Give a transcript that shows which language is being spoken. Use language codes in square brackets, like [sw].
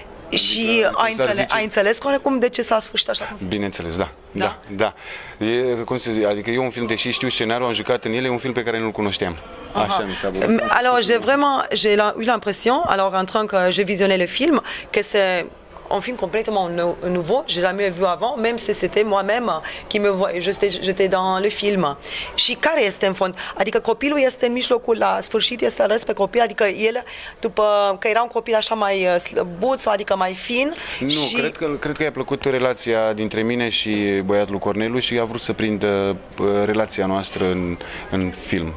[ro] Și ai înțeles cum de ce s-a sfârșit așa cum se... Bineînțeles, da. Adică e un film, deși știu scenariul, am jucat în el, e un film pe care nu-l cunoșteam. Așa mi s-a părut. [fr] Alors, j'ai eu l'impression, alors en train que j'ai visionné le film, que c'est un film complètement nouveau, j'ai jamais vu avant, même si c'était moi-même qui me voyais, j'étais dans le film. [ro] Și care este în fond? Adică copilul este în mijlocul, la sfârșit este ales pe copil, adică el, după că era un copil așa mai slăbuț, adică mai fin. Nu, și... cred că i-a plăcut relația dintre mine și băiatul Corneliu și a vrut să prindă relația noastră în film.